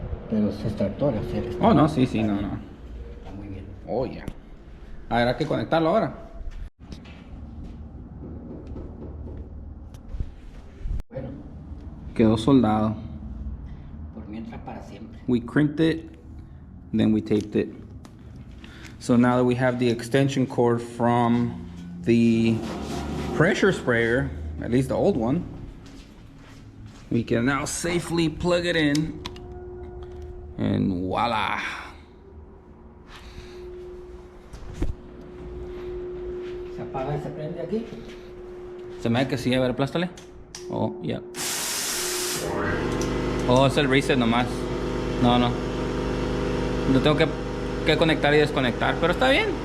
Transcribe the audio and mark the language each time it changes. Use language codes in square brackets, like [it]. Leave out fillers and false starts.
[es] Pero es extractor hacer esto. Oh, no, sí, sí, no, no. Está muy bien. Oh, ya. Habrá que conectarlo ahora. Bueno, Quedó soldado. por mientras para siempre. [en] We crimped it, then we taped it. So now that we have the extension cord from the pressure sprayer, at least the old one, we can now safely plug it in, and voila. [es] Se apaga y se prende aquí. Se me da que sí, a ver, aplástale. Oh, ya. Oh, es el reset nomás. No, no. Lo tengo que conectar y desconectar, pero está bien.